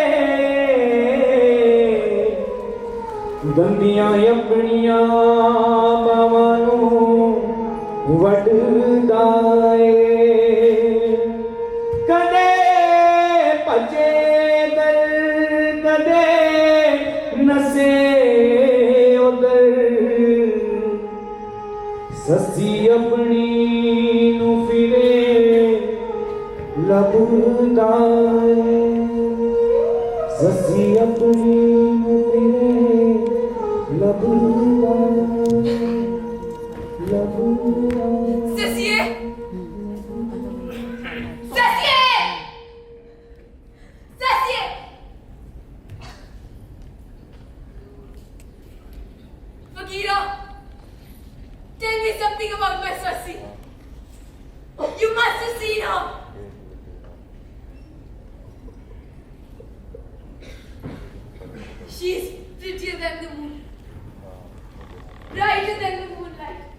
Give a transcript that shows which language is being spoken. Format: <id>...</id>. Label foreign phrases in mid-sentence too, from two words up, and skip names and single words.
<pa>ਗੰਦੀਆਂ ਆਪਣੀਆਂ ਬਾਹਵਾਂ ਨੂੰ ਵੱਢਦਾ ਕਦੇ ਭੱਜੇ ਦਰ ਕਦੇ ਨੱਸੇ ਉੱਧਰ ਸੱਸੀ ਆਪਣੀ ਨੂੰ ਫਿਰੇ ਲੱਭਦਾ ਸੱਸੀ ਆਪਣੀ ਨੂੰ ਫਿਰੇ ਲੱਭਦਾ ਲੱਭਦਾ Sasiye! Sasiye! Sasiye!</pa> <en>Bagheera, tell me something about my Sassi. You must have seen her. She's prettier than the moon, brighter than the moonlight.</en>